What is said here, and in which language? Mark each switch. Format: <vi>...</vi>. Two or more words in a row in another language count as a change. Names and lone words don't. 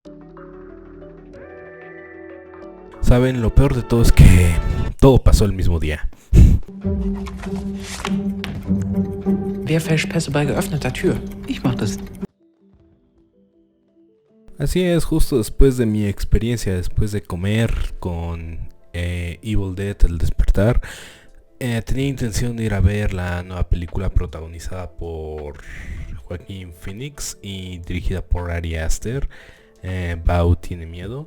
<es>Saben, lo peor de todo es que todo pasó el mismo día.</es> <de>Wer versperrt bei geöffneter Tür? Ich mach das.</de> <es>Así es, justo después de mi experiencia, después de comer con Evil Dead, El Despertar, tenía intención de ir a ver la nueva película protagonizada por Joaquín Phoenix y dirigida por Ari Aster, Bao tiene miedo.</es>